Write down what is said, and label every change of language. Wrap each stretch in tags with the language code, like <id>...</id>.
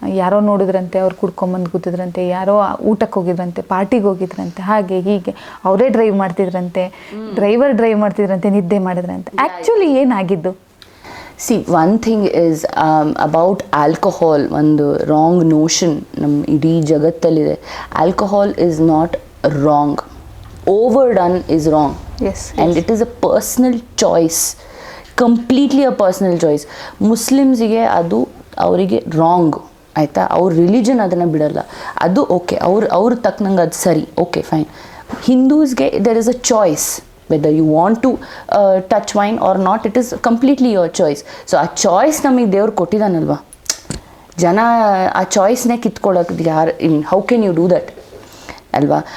<kn>ಯಾರೋ ನೋಡಿದ್ರಂತೆ, ಅವ್ರು ಕುಡ್ಕೊಂಬಂದು ಕೂತಿದ್ರಂತೆ, ಯಾರೋ ಊಟಕ್ಕೆ ಹೋಗಿದ್ರಂತೆ, ಪಾರ್ಟಿಗೆ ಹೋಗಿದ್ರಂತೆ, ಹಾಗೆ ಹೀಗೆ ಅವರೇ ಡ್ರೈವ್ ಮಾಡ್ತಿದ್ರಂತೆ, ಡ್ರೈವರ್ ಡ್ರೈವ್ ಮಾಡ್ತಿದ್ರಂತೆ, ನಿದ್ದೆ ಮಾಡಿದ್ರಂತೆ. Actually ಏನಾಗಿದ್ದು?</kn> <en>see one thing is about alcohol, ಒಂದು wrong notion</en> <kn>ನಮ್ಮ ಇಡೀ ಜಗತ್ತಲ್ಲಿದೆ.</kn> <en>Alcohol is not wrong, overdone is wrong. Yes. And it is a personal choice, completely a personal choice.</en> <kn>ಮುಸ್ಲಿಮ್ಸಿಗೆ ಅದು ಅವರಿಗೆ wrong ಆಯಿತಾ, ಅವ್ರ religion ಅದನ್ನು ಬಿಡಲ್ಲ, ಅದು ಓಕೆ, ಅವ್ರ ತಕ್ಕನಂಗೆ ಅದು ಸರಿ, okay fine.</kn> <en>ಹಿಂದೂಸ್ಗೆ there is a choice whether you want to touch wine or not, it is completely your choice.</en> <kn>So ಆ ಚಾಯ್ಸ್ ನಮಗೆ ದೇವ್ರು ಕೊಟ್ಟಿದ್ದಾನಲ್ವ, ಜನ ಆ ಚಾಯ್ಸ್ನೇ ಕಿತ್ಕೊಳ್ಳೋದು ಯಾರು,</kn> <en>how can you do that</en> <kn>ಅಲ್ವಾ?</kn>